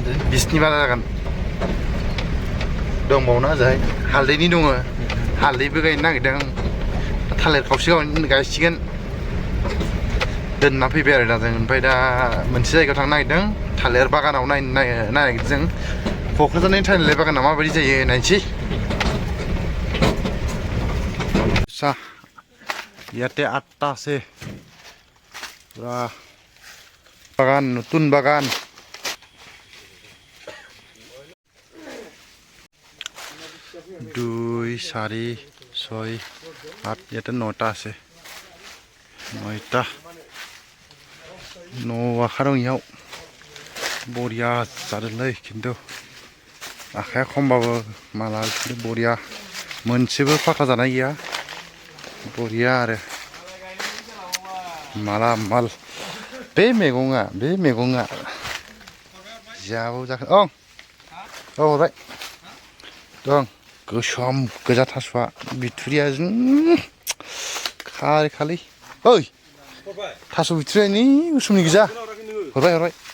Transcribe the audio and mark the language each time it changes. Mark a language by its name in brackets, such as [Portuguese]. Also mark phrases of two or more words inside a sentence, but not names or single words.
[Bodo] 20नि बारा जागोन दंबावोना ओजोंहाय हालदैनि दङ हालदैबो गायनो नागिरदों थालिर खावसे गायसिगोन दोनना फैबाय आरो दा जों ओमफ्राय दा मोनसे जायगायाव थांनो नागिरदों थालिर बागानाव नायनो नागिरदों जों क'क्राझारनि थालिर बागाना माबायदि जायो नायनोसै [Assamese] सा ইয়াতে 8টা আছে পুরা বাগান নতুন বাগান [Bodo] 2 4 6 8 [Assamese] ইয়াতে 9টা আছে 9টা [Bodo] न'आखारङियाव बरिया जादोंलै खिन्थु आखाया खमबाबो माला बरिया मोनसेबो फाखा जानाय गैया बरिया आरो माला माल बे मैगङा जाबाव जाखो औ हरबाय दं गोसोम गोजा थास'आ बिथुरिया खारै ओइ थास' बिथुरियानि गोसोमनि गोजा हरबाय